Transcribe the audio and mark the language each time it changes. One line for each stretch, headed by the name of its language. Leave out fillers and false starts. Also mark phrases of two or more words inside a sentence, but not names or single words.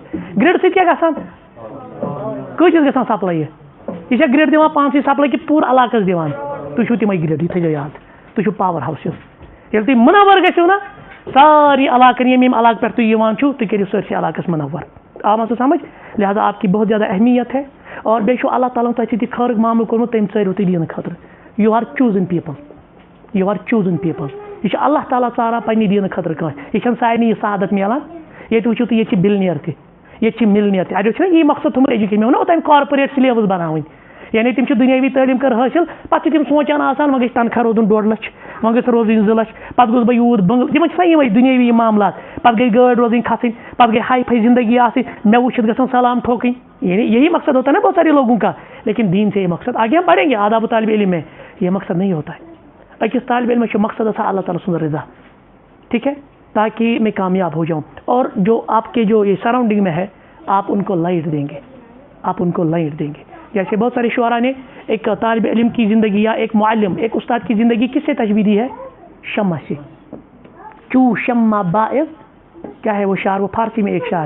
Kashmiri: گرٛڈ سۭتۍ کیٛاہ گژھان؟ کۭتِس گژھان سپلاے؟ یہِ چھےٚ گرٛڈ دِوان پانسٕے سپلاے کہِ پوٗرٕ علاقس دِوان. تُہۍ چھُو تِمے گرٛڈ، یہِ تھٲیزیو یاد. تُہۍ چھُو پاور ہاوسِز. ییٚلہِ تُہۍ مُنور گٔژھِو نا ساری علاقن ییٚمہِ علاقہٕ پٮ۪ٹھ تُہۍ یِوان چھُو تُہۍ کٔرِو سٲرسٕے علاقس منور. آو سا سمجھ؟
Urdu: لہٰذا آپ کی بہت زیادہ اہمیت ہے.
Kashmiri: اور بیشو اللہ تعالیٰ تۄہہِ سۭتۍ خٲرٕک معاملہٕ کوٚرمُت تٔمۍ ژٲرِو تُہۍ دیٖنہٕ خٲطرٕ
English: you are chosen people you are chosen people
Kashmiri: یہِ چھُ اللہ تعالیٰ ژاران پنٛنہِ دیٖنہٕ خٲطرٕ کٲنٛسہِ یہِ چھَنہٕ سارنٕے یہِ سعادت میلان ییٚتہِ وٕچھِو تُہۍ ییٚتہِ چھِ بِلنِیر تہِ ییٚتہِ چھِ مِلنِیر تہِ اَڑیو چھُنہ یی مقصد تھوٚمُت ایجوکیشن مےٚ ووٚنو اوٚتانۍ
English: corporate syllabus
Kashmiri: بَناوٕنۍ یعنی تِم چھِ دُنیاوی تعلیٖم کٔر حٲصِل پَتہٕ چھِ تِم سونٛچان آسان وۄنۍ گژھِ تنخواہ روزُن 2.5 لچھ وۄنۍ گژھِ روزٕنۍ 2 لچھ پَتہٕ گوٚژھ بہٕ یوٗت بنٛگلہٕ تِمن چھِ آسان یِمے دُنیاوی یِم معاملات پَتہٕ گٔے گٲڑۍ روزٕنۍ کھسٕنۍ پَتہٕ گٔے ہاے فاے زندگی آسٕنۍ مےٚ وٕچھِتھ گژھن سلام ٹھوکٕنۍ
Urdu: یعنی یہی مقصد ہوتا ہے نا بہت سارے لوگوں کا لیکن دین سے یہ مقصد آگے ہم پڑھیں گے آداب طالب علم میں یہ مقصد نہیں ہوتا ہے
Kashmiri: أکِس طالب علم چھُ مقصد آسان اللہ تعالیٰ سُنٛد رضا
Urdu: ٹھیک ہے تاکہ میں کامیاب ہو جاؤں اور جو آپ کے جو یہ سراؤنڈنگ میں ہے آپ ان کو لائٹ دیں گے آپ ان کو لائٹ دیں گے جیسے بہت سارے شعراء نے ایک طالب علم کی زندگی یا ایک معلم ایک استاد کی زندگی کس سے تشبیہ دی ہے شمع سے چو شمع باعث کیا ہے وہ شعر وہ فارسی میں ایک شعر